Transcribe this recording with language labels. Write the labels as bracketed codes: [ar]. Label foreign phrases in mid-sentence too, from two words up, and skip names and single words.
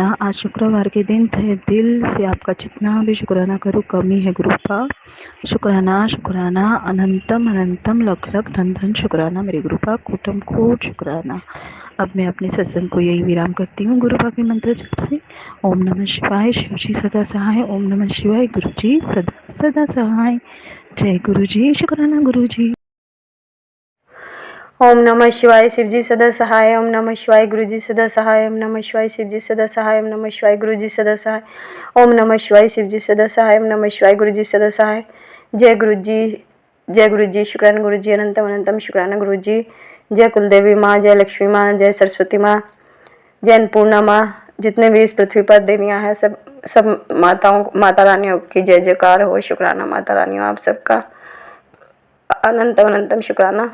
[hi] आज शुक्रवार के दिन थे, दिल से आपका जितना भी शुक्राना करूँ कम ही है गुरुपा। शुक्राना शुक्राना। अनंतम अनंतम लख लख धन धन शुक्राना मेरे गुरुपा। कोटम कोट शुक्राना। अब मैं अपने सत्संग को यही विराम करती हूँ गुरुपा के मंत्र जप से। [sa] ओम नमः शिवाय। [hi] शिव जी सदा सहाय। [sa] ओम नमः शिवाय। [hi] गुरु जी सदा सदा सहाय। जय गुरु जी। शुक्राना गुरु जी। [sa] ओम नमः शिवाय। [hi] शिव जी सदा सहाय। [sa] ओम नमः शिवाय। [hi] गुरु जी सदा सहाय। [sa] ओम नमः शिवाय। [hi] शिव जी सदा सहाय। [sa] ओम नमः शिवाय। [hi] गुरु जी सदा सहाय। [sa] ओम नमः शिवाय। [hi] शिव जी सदा सहाय। [sa] ओम नमः शिवाय। [hi] गुरु जी सदा सहाय। जय गुरु जी। जय गुरु जी। शुक्राना गुरु जी। अनंतम अनंतम शुक्राना गुरु जी। जय कुलदेवी माँ, जय लक्ष्मी माँ, जय सरस्वती माँ, जय अन्नपूर्णा माँ। जितने भी इस पृथ्वी पर देवियाँ हैं, सब माताओं, माता रानियों की जय जयकार हो। शुक्राना माता रानियों आप सबका। अनंतम अनंतम शुक्राना।